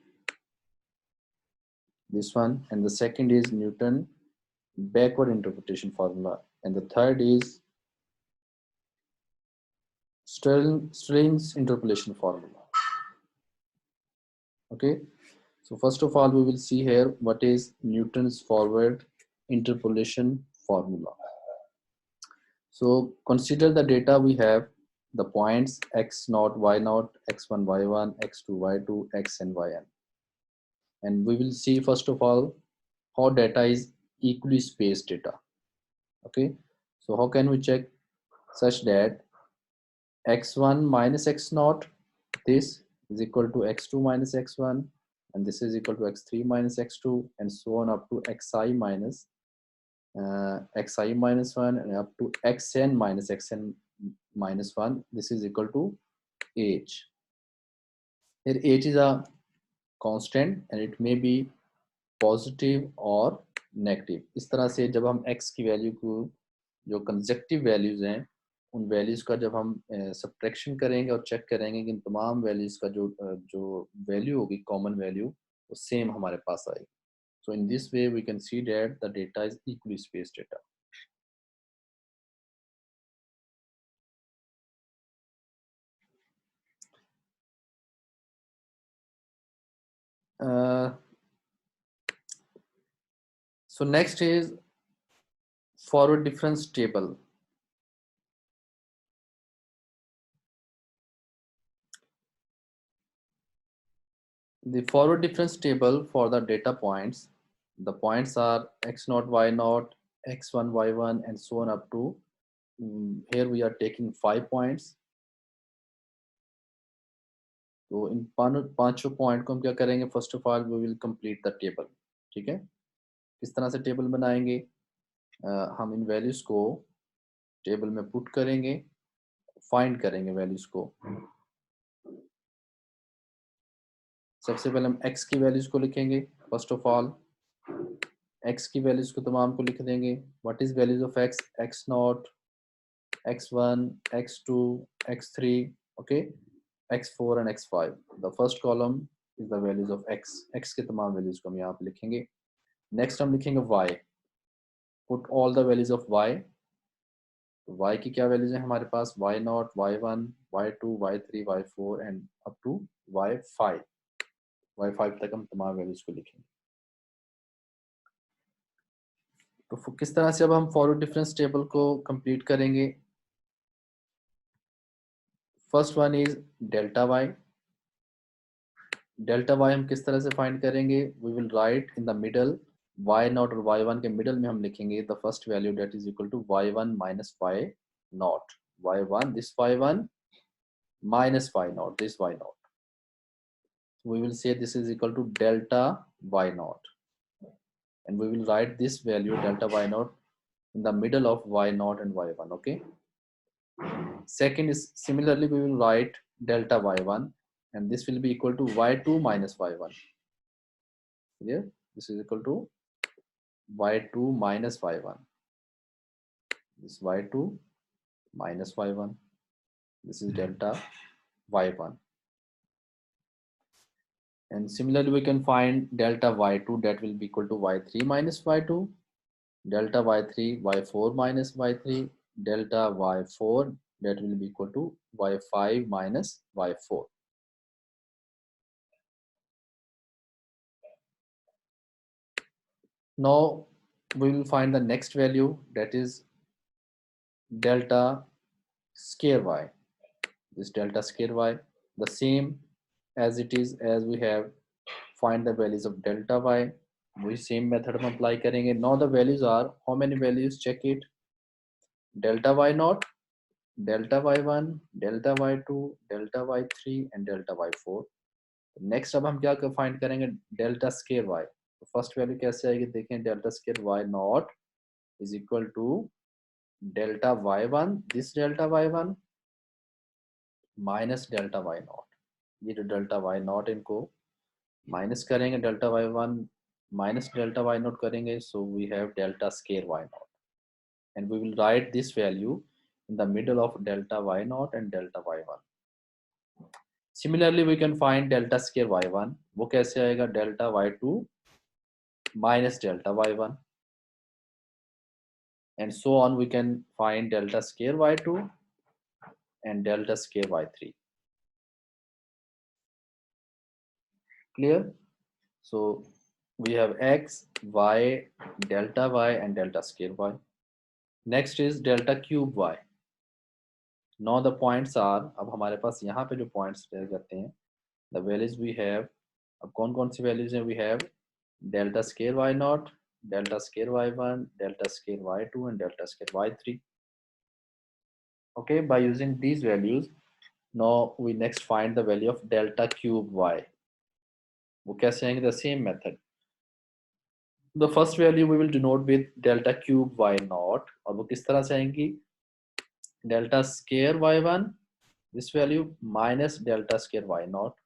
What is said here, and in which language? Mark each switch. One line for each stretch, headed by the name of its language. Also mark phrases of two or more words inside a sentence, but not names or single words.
English: This one, and the second is Newton backward interpolation formula, and the third is Stirling's interpolation formula. Okay, so first of all we will see here what is Newton's forward interpolation formula. So consider the data we have, the points x0, y0, x1, y1, x2, y2, xn, yn, and we will see first of all how data is equally spaced data. Okay, so how can we check such that x1 minus x0, this is equal to x2 minus x1, and this is equal to x3 minus x2, and so on up to xi minus 1 and up to xn minus 1. This is equal to h. Here h is a constant and it may be पॉजिटिव और नेगेटिव.
Hindi: इस तरह से जब हम x की वैल्यू को, जो
English: consecutive values
Hindi: हैं, उन वैल्यूज का जब हम सब्ट्रैक्शन करेंगे और चेक करेंगे कि इन तमाम वैल्यूज का जो वैल्यू होगी,
English: common value,
Hindi: वो सेम हमारे पास आएगी.
English: So in this way we can see that the data is equally spaced data. So next is forward difference table. The forward difference table for the data points, the points are x0, y0, x1, y1, and so on up to here we are taking 5 points.
Hindi: तो इन पांचों पॉइंट को हम क्या करेंगे,
English: first of all we will complete the table.
Hindi: ठीक है, किस तरह से टेबल बनाएंगे, हम इन वैल्यूज को टेबल में पुट करेंगे, फाइंड करेंगे वैल्यूज को. सबसे पहले हम x की वैल्यूज को लिखेंगे.
English: first of all
Hindi: x की वैल्यूज को तमाम को लिख देंगे.
English: what is values of x, x0, x1, x2, x3, okay, x4 and x5. the first column is the values of
Hindi: x के तमाम वैल्यूज को हम यहाँ पे लिखेंगे. नेक्स्ट हम लिखेंगे y,
English: put all the values of y.
Hindi: तो y की क्या वैल्यूज है हमारे पास,
English: y0, y1, y2, y3, y4 and up to y5.
Hindi: y5 तक हम तमाम वैल्यूज को लिखेंगे. तो किस तरह से अब हम
English: forward difference table
Hindi: को कंप्लीट करेंगे.
English: first one is delta y. delta y
Hindi: हम किस तरह से फाइंड करेंगे,
English: we will write in the middle y naught और y one
Hindi: के मिडल में हम लिखेंगे
English: the first value that is equal to y one minus y naught. y one, this y one minus y naught, this y naught. We will say this is equal to delta y naught, and we will write this value delta y naught in the middle of y naught and y1. Okay, second is similarly we will write delta y1, and this will be equal to y2 minus y1. Here this is equal to y2 minus y1, this y2 minus y1, this is delta y1. And similarly we can find delta y2, that will be equal to y3 minus y2, delta y3 y4 minus y3, delta y4 that will be equal to y5 minus y4. Now we will find the next value, that is delta square y. This delta square y, the same as it is as we have find the values of delta y, we same method
Hindi: हम apply करेंगे.
English: Now the values are, how many values, check it, delta y naught, delta y1, delta y2, delta y3 and delta y4.
Hindi: नेक्स्ट अब हम क्या फाइंड करेंगे,
English: delta square y. तो first value
Hindi: कैसे आएगी, देखें,
English: delta square y naught is equal to delta y1, this delta y1 minus delta y0,
Hindi: ये जो
English: delta y0
Hindi: इनको माइनस करेंगे,
English: delta y1 minus delta y0 करेंगे, so we have delta square y0 and we will write this value in the middle of delta y0 and delta y1. Similarly we can find delta square y1,
Hindi: वो कैसे आएगा,
English: delta y2 minus delta y1, and so on we can find delta square y2 and delta square y3. Clear? So we have x, y, delta y and delta square y. Next is delta cube y. Now the points are,
Hindi: अब हमारे पास यहाँ पे जो points रह जाते हैं,
English: the values we have,
Hindi: अब कौन कौन सी values हैं,
English: we have delta square y0, delta square y1, delta square y2 and delta square y3. Okay, by using these values, now we next find the value of delta cube y.
Hindi: वो कैसे आएंगे,
English: the same method. The first value we will denote with delta cube y0,
Hindi: और वो किस तरह से आएंगी,
English: delta square y1, this value minus delta square y0.